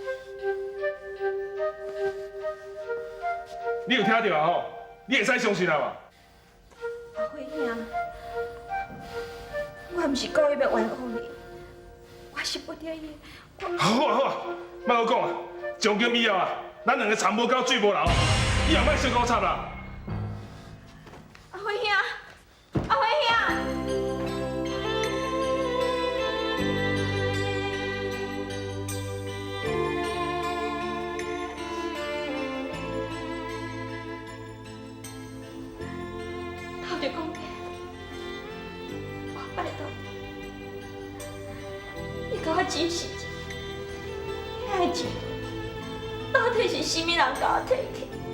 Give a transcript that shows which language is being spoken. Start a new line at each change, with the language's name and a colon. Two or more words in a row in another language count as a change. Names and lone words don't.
Min Nan Chinese: 你有听到啊吼？你会使相信啊嘛？阿辉兄，我毋是故意要冤枉你，我是不得已。好啊好啊，莫好讲啊！从今以后啊，咱两个田无交水无流，以后莫小搞插啦。阿辉兄，阿辉兄。头就讲过，我拜托你，你甲我真实一，你爱钱到底是啥物人甲我摕去？